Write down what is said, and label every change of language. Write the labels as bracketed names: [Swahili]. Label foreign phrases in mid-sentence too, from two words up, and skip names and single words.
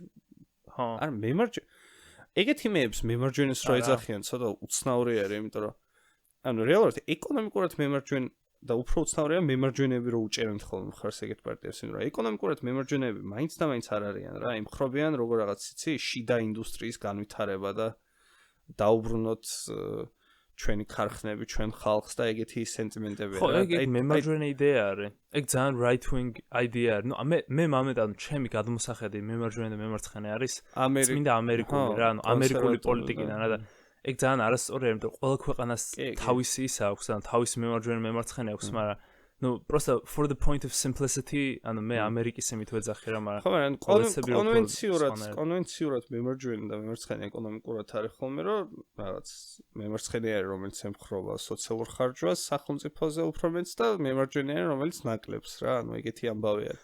[Georgian] არ მემარჯვენე ეგეთი მეებს მემარჯვენეს რო ეძახიან ცოტა უცნაური არის იმიტომ რომ ანუ რეალურად ეკონომიკურად მემარჯვენე და უფრო უცნაურია მემარჯვენეები რო უჭერენ ხოლმე მხარს ეგეთ პარტიას იმიტომ რომ ეკონომიკურად მემარჯვენეები მაინც და მაინც არ არიან რა იმხრობიან როგორ რაღაც იცი შიდა ინდუსტრიის განვითარება და დაუბრუნოთ ჩვენი ქარხნები ჩვენ ხალხს და ეგეთი სენტიმენტებია რა ეგ მემარჯვენე იდეა არის ეგ ძალიან [English] right wing idea [Georgian] არის ნუ მე მამედან ჩემი გადმოსახედი მემარჯვენე და მემარცხენე არის წმინდა ამერიკული რა ანუ ამერიკული პოლიტიკიდან რა და ეგ ძალიან არასწორია იმიტომ რომ ყველა ქვეყანას თავისი ისა აქვს ან თავისი მემარჯვენე მემარცხენე აქვს მაგრამ ნუ просто [English] for the point of simplicity [Georgian] ანუ მე ამერიკის იმით ვეძახი რა მაგრამ კონვენციურად მემარჯვენე და მემარცხენე ეკონომიკურად არის ხოლმე რომ რაღაც მემარცხენე არის რომელიც ემხრობა სოციალურ ხარჯვას სახელმწიფოზე უფრო მეც და მემარჯვენე არის რომელიც ნაკლებს რა ანუ ეგეთი ამბავი არის